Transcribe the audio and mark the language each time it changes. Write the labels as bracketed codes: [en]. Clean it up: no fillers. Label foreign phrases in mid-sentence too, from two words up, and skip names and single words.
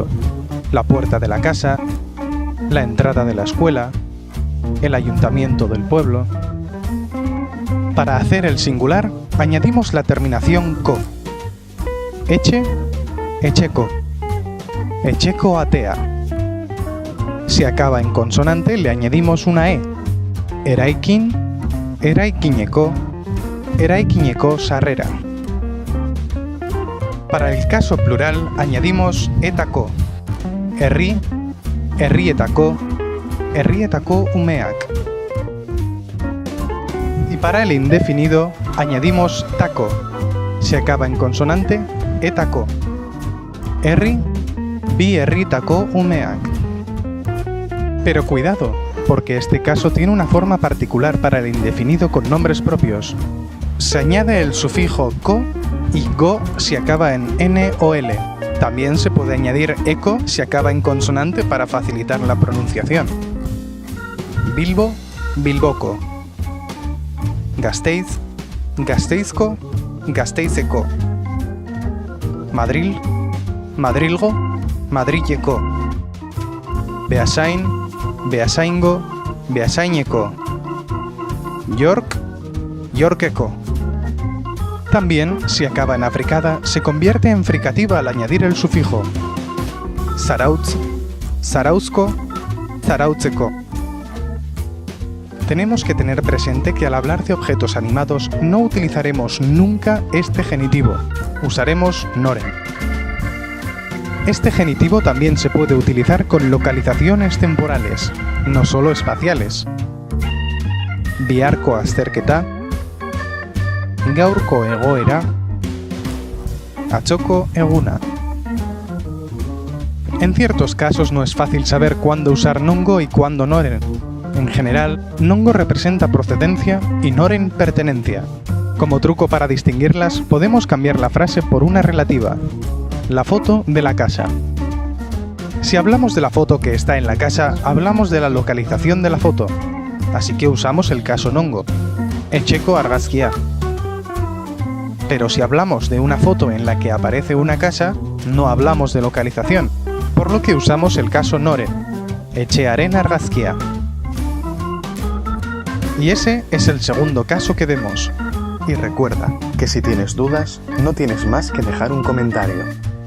[es] La puerta de la casa, la entrada de la escuela, el ayuntamiento del pueblo. Para hacer el singular, añadimos la terminación co. [eu] Eche, echeko. Echeko atea. [es] Si acaba en consonante, le añadimos una e. [eu] Eraikin, eraikineko, eraikineko sarrera. [es] Para el caso plural, añadimos etako. [eu] Herri, herrietako, herrietako umeak. [es] Y para el indefinido, añadimos tako. Si acaba en consonante, etako. [eu] Herri, bi herritako umeak. [es] Pero cuidado, porque este caso tiene una forma particular para el indefinido con nombres propios. Se añade el sufijo ko y go si acaba en n o l. También se puede añadir eco si acaba en consonante para facilitar la pronunciación. [eu] Bilbo, bilboko. Gasteiz, gasteizko, gasteizeko. Madril, madrilgo, madrileko. Beasain, beasaingo, beasaineko. York, yorkeko. [es] También, si acaba en africada, se convierte en fricativa al añadir el sufijo. [eu] Zarautz, zarauzko, zarautzeko. [es] Tenemos que tener presente que al hablar de objetos animados no utilizaremos nunca este genitivo, usaremos noren. Este genitivo también se puede utilizar con localizaciones temporales, no solo espaciales. [eu] Biharko azterketa, gaurko egoera, atzoko eguna. [es] En ciertos casos no es fácil saber cuándo usar nongo y cuándo noren. En general, nongo representa procedencia y noren pertenencia. Como truco para distinguirlas, podemos cambiar la frase por una relativa. La foto de la casa. Si hablamos de la foto que está en la casa, hablamos de la localización de la foto. Así que usamos el caso nongo. [eu] Etxeko argazkia. [es] Pero si hablamos de una foto en la que aparece una casa, no hablamos de localización, por lo que usamos el caso noren. [eu] Etxearen argazkia. [es] Y ese es el segundo caso que vemos. Y recuerda que si tienes dudas, no tienes más que dejar un comentario.